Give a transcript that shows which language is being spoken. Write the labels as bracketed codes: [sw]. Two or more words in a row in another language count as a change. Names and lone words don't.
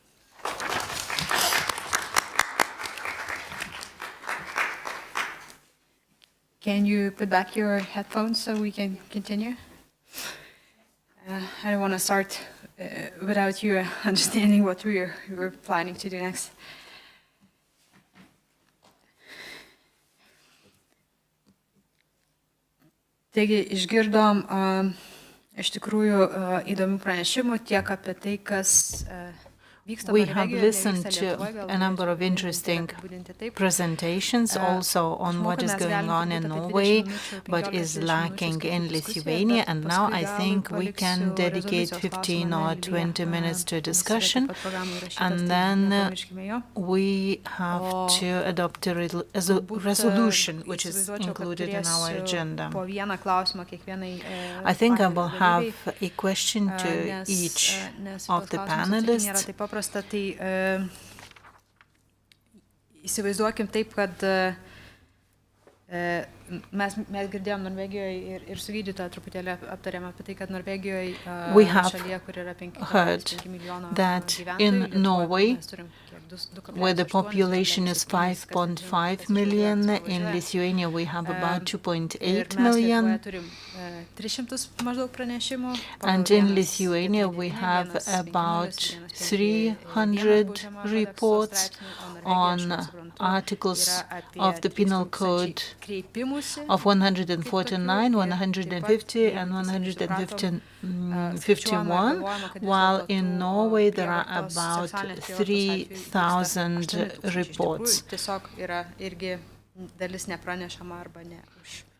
[en] Can you put back your headphones so we can continue? I don't want to start without you understanding what we were planning to do next. [lt] Taigi išgirdom iš tikrųjų įdomių pranešimų tiek apie tai, kas [en] We have listened to a number of interesting presentations also on what is going on in Norway, but is lacking in Lithuania. And now I think we can dedicate 15 or 20 minutes to a discussion, and then we have to adopt a resolution which is included in our agenda. I think I will have a question to each of the panelists. [lt] Tai įsivaizduokim taip, kad mes girdėjom Norvegijoje ir su gydytoja truputėlį aptarėm apie tai, kad Norvegijoje šalyje, kur yra 5 milijonų gyventojų, [en] where the population is 5.5 million, in Lithuania we have about 2.8 million. And in Lithuania we have about 300 reports on articles of the Penal Code of 149, 150 and 151, while in Norway there are about 3,000 reports.